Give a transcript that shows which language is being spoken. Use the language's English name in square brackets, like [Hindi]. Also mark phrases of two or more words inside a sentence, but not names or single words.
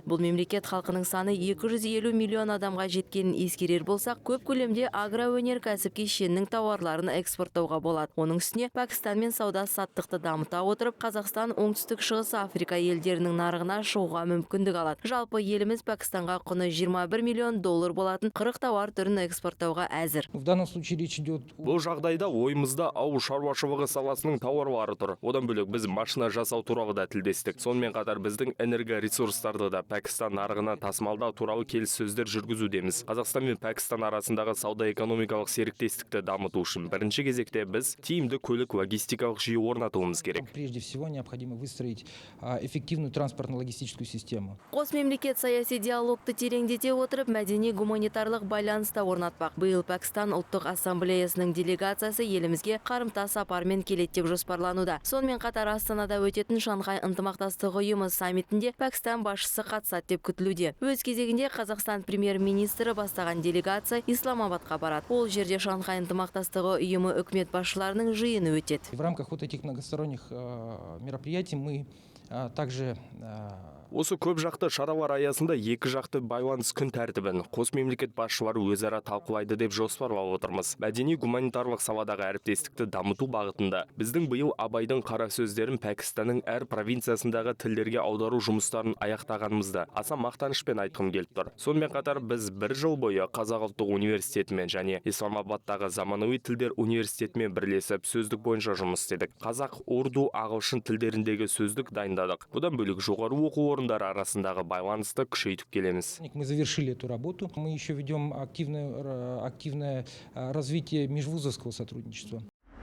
[Kazakh] Бұл мемлекет халқының саны 250 миллион адамға жеткенін ескерер болсақ, көп көлемде агроөнеркәсіп кешенінің тауарларын экспорттауға болады. Оның үстіне Пәкістан мен сауда-саттықты дамыта отырып, Қазақстан оңтүстік шығыс Африка елдерінің нарығына шығуға мүмкіндік алады. Жалпы еліміз Пәкістанға құны 21 миллион доллар болатын 40 тауар түрін экспорттауға әзір. [Russian] В данном случае речь идет. [Kazakh] Бұл жағдайда ойымызда ауыл шаруашылығы саласының тауарлары тұр. Одан бөлек біз машина жасау туралы да тілдестік. Сонымен қатар біздің энергоресурстарды да Пәкістан нарығына тасымалдау туралы келіссөздер жүргізудеміз. Қазақстан мен Пәкістан арасындағы сауда-экономикалық серіктестікті дамыту үшін бірінші кезекте біз тиімді көлік-логистикалық жүйе орнатуымыз керек. [Russian] Прежде всего необходимо выстроить эффективную транспортно-логистическую систему. [Kazakh] Қос мемлекет саяси диалогты тереңдете отырып, мәдени-гуманитарлық байланыста орнатпақ. Биыл Пәкістан ұлттық ассамблеясының делегациясы елімізге қарымта сапармен келеді деп жоспарлануда. Сонымен қатар Астанада өтетін Шанхай ынтымақтастығы ұйымы саммитінде Пәкістан басшысы қатысады деп күтілуде. Өз кезегінде Қазақстан премьер-министрі бастаған делегация Исламабадқа барады. Ол жерде Шанхай ынтымақтастығы ұйымы үкімет басшыларының жиыны өтеді. [Russian] В рамках вот этих многосторонних мероприятий мы также [Kazakh] Осы көп жақты шаралар аясында екі жақты байланыс күн тәртібін қос мемлекет басшылары өзара талқылайды деп жоспарлап отырмыз. Мәдени-гуманитарлық саладағы әріптестікті дамыту бағытында біздің биыл Абайдың қара сөздерін Пәкістанның әр провинциясындағы тілдерге аудару жұмыстарын аяқтағанымызды аса мақтанышпен айтқым келіп тұр. Сонымен қатар біз бір жыл бойы Қазақ ұлттық университетімен және Исламабадтағы заманауи тілдер университетімен бірлесіп сөздік бойынша жұмыс істедік. Қазақ, урду, ағылшын тілдеріндегі сөздік дайындадық. Бұдан бөлек жоғары оқу орындары арасындағы байланысты күшейтіп келеміз. [Russian] Мы завершили эту работу. Мы еще ведем активное развитие межвузовского сотрудничества.